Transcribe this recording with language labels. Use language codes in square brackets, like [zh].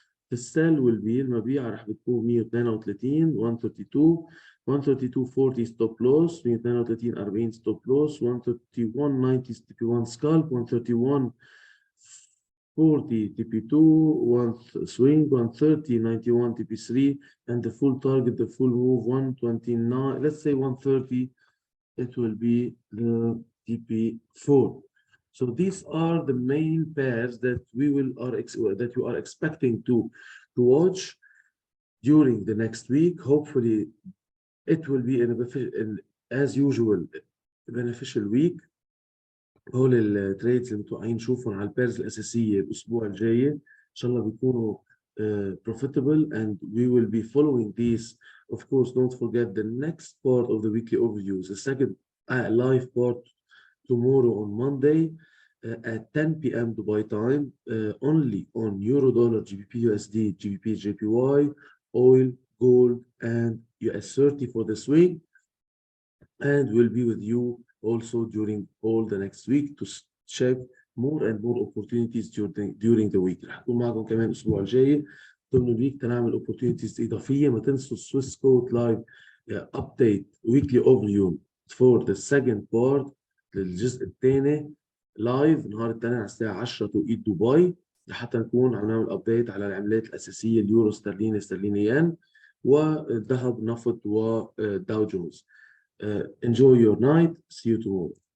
[en] The sell will be [ar] المبيع راح بتكون [en] 132 132 132.40 stop loss 132.40 stop loss 131.90 TP1 scalp 131.40 TP2 1 swing 130.91 TP3 and the full target, the full move 129, let's say 130, it will be the TP4. So these are the main pairs that that you are expecting to watch during the next week. Hopefully, it will be as usual a beneficial week. [ar] هول التريدز اللي متوقعين نشوفهم على البيرز الأساسية الأسبوع الجاي إن شاء الله بيكونوا profitable, [en] and we will be following these. Of course, don't forget the next part of the weekly overviews, the second live part tomorrow on Monday at 10 p.m. Dubai time, only on Euro Dollar, GBP USD, GBP JPY, oil, gold, and US30 for the swing. And we'll be with you also during all the next week to check more and more opportunities during the week. [ar] رح نكون معكم كمان الأسبوع الجاي ضمن الويك تنعمل opportunities إضافية. ما تنسوا [en] Swiss Code Live update weekly overview for the second part [ar] للجزء الثاني لايف النهار الثاني على الساعه 10 توقيت دبي، لحتى نكون عم نعمل ابديت على العملات الاساسيه، اليورو، استرليني، استرليني ين، والذهب، نفط، وداو جونز. [en] Enjoy your night. See you tomorrow.